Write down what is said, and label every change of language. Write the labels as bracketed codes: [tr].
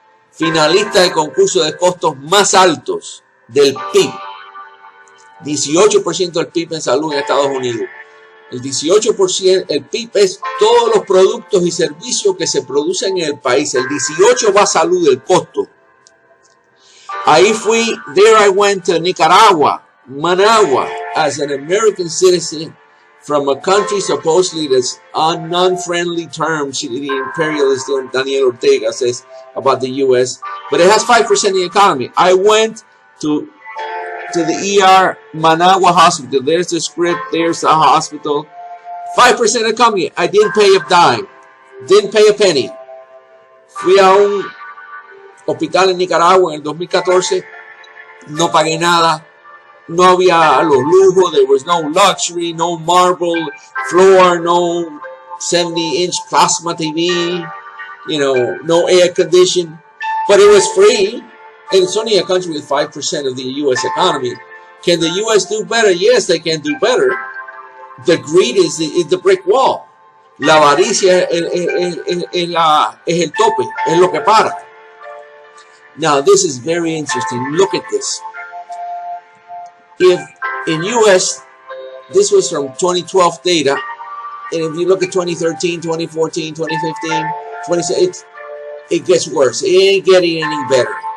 [es] Finalista de concurso de costos más altos del PIB. 18% del PIB en salud en Estados Unidos. El 18%, el PIB es todos los productos y servicios que se producen en el país. El 18% va a salud, el costo. Ahí fui, [en] there I went to Nicaragua, Managua, as an American citizen from a country supposedly that's on non-friendly terms. The imperialist Daniel Ortega says about the U.S., but it has 5% of the economy. I went to the ER Managua Hospital. There's the script. There's the hospital. 5% economy. I didn't pay a dime. Didn't pay a penny. [es] Fui a un hospital en Nicaragua en el 2014. No pagué nada. No había los lujos. [en] There was no luxury, no marble floor, no 70-inch plasma TV, you know, no air condition. But it was free. And it's only a country with 5% of the U.S. economy. Can the U.S. do better? Yes, they can do better. The greed is the brick wall. [es] La avaricia es el tope, es lo que para. [en] Now, this is very interesting. Look at this. If in U.S., this was from 2012 data, and if you look at 2013, 2014, 2015, 2016, it gets worse. It ain't getting any better.